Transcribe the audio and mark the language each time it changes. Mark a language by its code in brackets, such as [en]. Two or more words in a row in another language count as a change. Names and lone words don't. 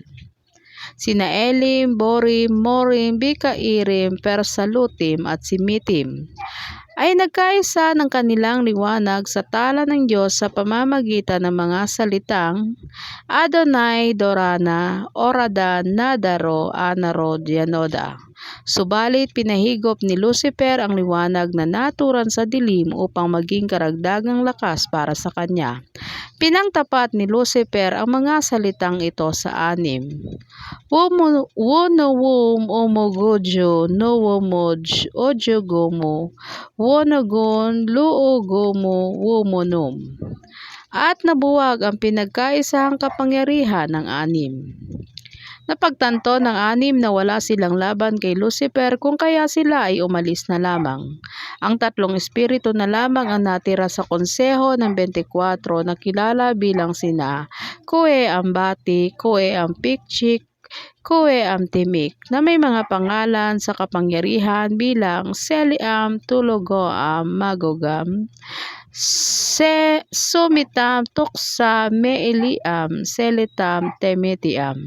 [tl] Sina Elim, Borim, Morim, Bikairim, Persalutim at Simitim ay nagkaisa ng kanilang liwanag sa tala ng Diyos sa pamamagitan ng mga salitang Adonai, Dorana, Oradan, Nadaro, Anarod, Yanoda. Subalit pinahigop ni Lucifer ang liwanag na naturan sa dilim upang maging karagdagang lakas para sa kanya. Pinangtapat ni Lucifer ang mga salitang ito sa anim. Wonowum omogodyo nowomoj ojogomo wonogon luogomo womonom. At nabuwag ang pinagkaisahang kapangyarihan ng anim. Napagtanto ng anim na wala silang laban kay Lucifer kung kaya sila ay umalis na lamang. Ang tatlong espiritu na lamang ang natira sa konseho ng 24 na kilala bilang sina Kue Ambati, Kue Ampikchik, Kue Amtimik na may mga pangalan sa kapangyarihan bilang Seliam, Tulogoam, Magogam, Sumitam, Tuksa, Meeliam, Selitam, Temetiam.